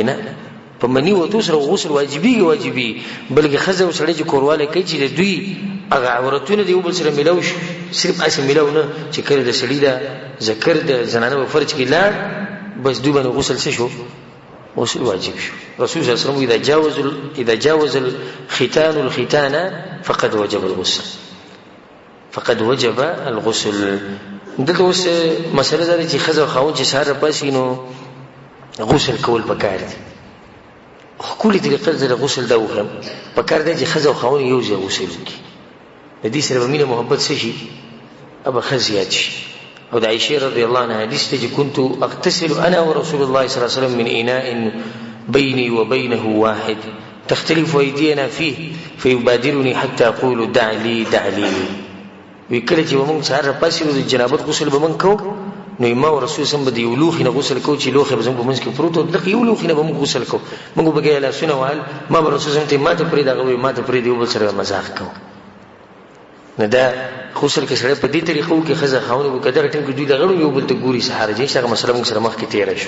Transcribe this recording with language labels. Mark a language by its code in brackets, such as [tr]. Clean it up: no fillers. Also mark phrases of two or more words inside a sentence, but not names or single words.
[ps] نه، په مني وتو سره غسل واجبېږي، بلکې ښځه او سړی چې کوروالی کوي چې د دوی هغه عورتونه د یو بل سره میلاو شي، صرف هسې میلاو نه چې کله د سړي دا ذکر د زنانه په فرج کې لاړ بس دوی باندې غسل څه شو؟ غسل واجب شو. [ar] رسول صلی الله علیه وسلم اذا جاوز الختان الختان فقد وجب الغسل، فقد وجب الغسل. [ps] دلته اوس مسله دا ده چې ښځه او خاوند چې سهار راپاسي نو غسل کول پکار دي. ښکلې طریقه د غسل دا وکړم پکار دی چې ښځه او خاوند یو ځای غسل وکړي. د دې سره به مینه محبت څه شي؟ ابه ښه زیات شي. او د عائشې [ar] رضی الله عنها [ps] حدیث دی چې [ar] كنت اغتسل انا ورسول الله صلی الله علیه وسلم من اناء بيني وبينه واحد تختلف ايدينا فيه فيبادرني حتى اقول دع لي دع لي. [ps] وی کله چې موږ سهار راپاسي نو د جنابت غسل به موږ کوو نو ما او رسول سم به د یو لوښي نه غسل کوو چې لوښی به زموږ په منځ کې پروت و، دغه یو لوښي نه به موږ غسل کوو. موږ به ګیا لاسونه وهل، ما به رسول سم ته ما ته پرېږده، هغه به ما ته پرېږدي، یو بل سره مزاح کوو. نو دا غسل کې سړی په دې طریقه وکړي ښځه خاوند به که دغه ټایم کې دوی دغه یو بل ته ګوري سهار جي هغه مسله موږ سره مخکې تېره شوه.